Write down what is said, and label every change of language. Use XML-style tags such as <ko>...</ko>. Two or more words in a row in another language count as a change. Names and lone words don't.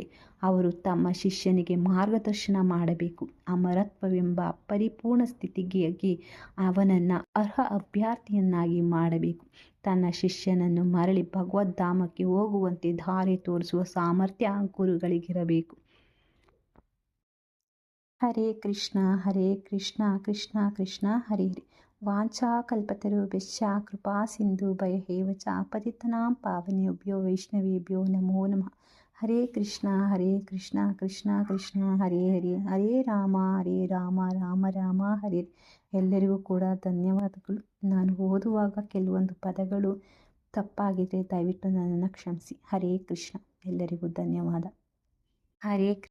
<kn>ಅವರು ತಮ್ಮ ಶಿಷ್ಯನಿಗೆ ಮಾರ್ಗದರ್ಶನ ಮಾಡಬೇಕು. ಅಮರತ್ವವೆಂಬ ಪರಿಪೂರ್ಣ ಸ್ಥಿತಿಗೆ ಅವನನ್ನು ಅರ್ಹ ಅಭ್ಯರ್ಥಿಯನ್ನಾಗಿ ಮಾಡಬೇಕು. ತನ್ನ ಶಿಷ್ಯನನ್ನು ಮರಳಿ ಭಗವದ್ಧಾಮಕ್ಕೆ ಹೋಗುವಂತೆ ದಾರಿ ತೋರಿಸುವ ಸಾಮರ್ಥ್ಯ ಗುರುಗಳಿಗಿರಬೇಕು.</kn> <sa>ಹರೇ ಕೃಷ್ಣ ಹರೇ ಕೃಷ್ಣ ಕೃಷ್ಣ ಕೃಷ್ಣ ಹರೇ ಹರೇ. ವಾಂಛಾಕಲ್ಪತರುಭ್ಯಶ್ಚ ಕೃಪಾ ಸಿಂಧುಭ್ಯೇವ ಚ ಪತಿತಾನಾಂ ಪಾವನೇಭ್ಯೋ ವೈಷ್ಣವೇಭ್ಯೋ ನಮೋ ನಮಃ. ಹರೇ ಕೃಷ್ಣ ಕೃಷ್ಣ ಕೃಷ್ಣ ಹರೇ ಹರೇ. ಹರೇ ರಾಮ ರಾಮ ರಾಮ ಹರೇ.</sa> <kn>ಎಲ್ಲರಿಗೂ ಕೂಡ ಧನ್ಯವಾದಗಳು. ನಾನು ಓದುವಾಗ ಕೆಲವೊಂದು ಪದಗಳು ತಪ್ಪಾಗಿದ್ದರೆ ದಯವಿಟ್ಟು ನನ್ನನ್ನು ಕ್ಷಮಿಸಿ.</kn> <sa>ಹರೇ ಕೃಷ್ಣ.</sa> <kn>ಎಲ್ಲರಿಗೂ ಧನ್ಯವಾದ. ಹರೇ</kn>